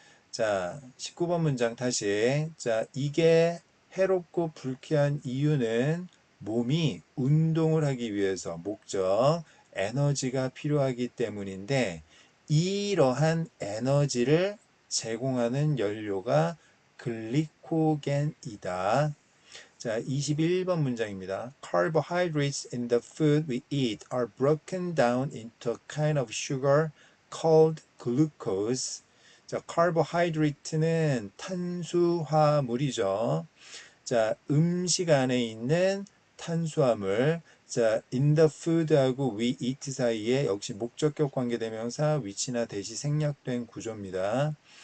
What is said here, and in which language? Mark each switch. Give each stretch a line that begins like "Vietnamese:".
Korean: 자, 19번 문장 다시. 자, 이게 해롭고 불쾌한 이유는 몸이 운동을 하기 위해서 목적, 에너지가 필요하기 때문인데 이러한 에너지를 제공하는 연료가 글리코겐이다. 자, 21번 문장입니다.
English: Carbohydrates in the food we eat are broken down into a kind of sugar called glucose.
Korean: 자, carbohydrate는 탄수화물이죠. 자, 음식 안에 있는 탄수화물. 자, in the food하고 we eat 사이에 역시 목적격 관계대명사 위치나 대시 생략된 구조입니다.